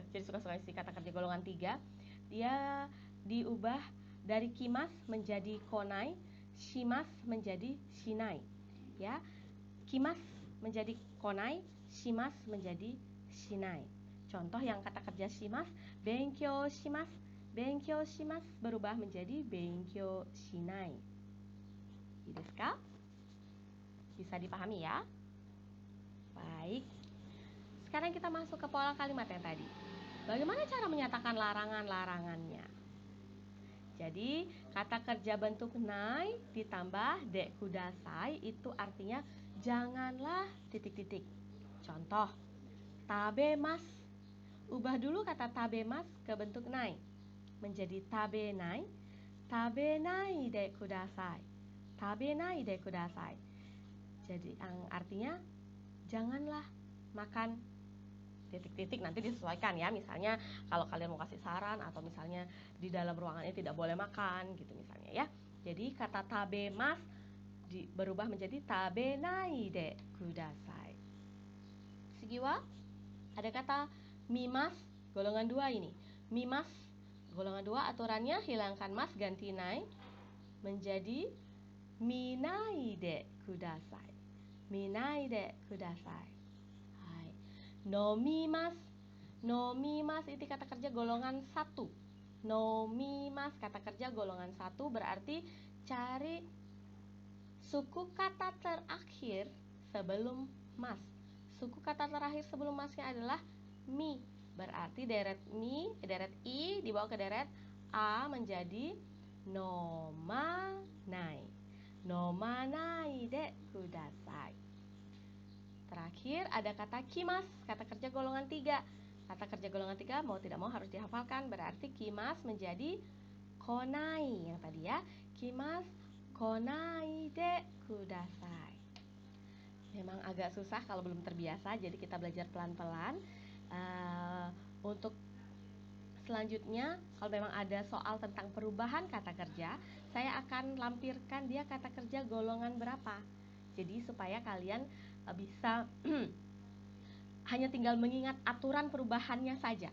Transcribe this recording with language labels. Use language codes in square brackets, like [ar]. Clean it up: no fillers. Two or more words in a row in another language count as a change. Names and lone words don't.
[id] Jadi suka-suka isi kata kerja golongan 3, dia diubah dari kimas menjadi konai, shimas menjadi shinai. Ya. Kimas menjadi konai, shimas menjadi shinai. Contoh yang kata kerja shimas, [ja] 勉強します. 勉強します [id] berubah menjadi [ja] 勉強しない. ですか? [id] Bisa dipahami ya? Baik. Sekarang kita masuk ke pola kalimat yang tadi. Bagaimana cara menyatakan larangan-larangannya? Jadi, kata kerja bentuk nai ditambah [ja] でください [id] itu artinya janganlah titik-titik. Contoh, tabemas. Ubah dulu kata tabemas ke bentuk nai menjadi tabenai. [ja] 食べないでください。食べないでください. [id] Jadi artinya janganlah makan titik-titik nanti disesuaikan ya. Misalnya kalau kalian mau kasih saran atau misalnya di dalam ruangan ini tidak boleh makan gitu misalnya ya. Jadi kata tabemas berubah menjadi [ja] 食べないでください. [id] Sigiwa ada kata mimas golongan 2 ini. Mimas golongan 2 aturannya hilangkan mas ganti nai menjadi [ja] 見ないでください. 見ないでください. はい。飲みます. [id] Nomimas itu kata kerja golongan 1. Nomimas kata kerja golongan 1 berarti cari suku kata terakhir sebelum mas. Suku kata terakhir sebelum masnya adalah mi. Berarti deret mi, deret i dibawa ke deret a menjadi nomanai. [ja] 飲まないでください. [id] Terakhir ada kata kimas, kata kerja golongan 3. Kata kerja golongan 3 mau tidak mau harus dihafalkan. Berarti kimas menjadi konai. Yang tadi ya, [ja] 来ます 来ないでください. [id] Memang agak susah kalau belum terbiasa, jadi kita belajar pelan-pelan. Untuk selanjutnya, kalau memang ada soal tentang perubahan kata kerja, saya akan lampirkan dia kata kerja golongan berapa. Jadi supaya kalian bisa hanya tinggal mengingat aturan perubahannya saja.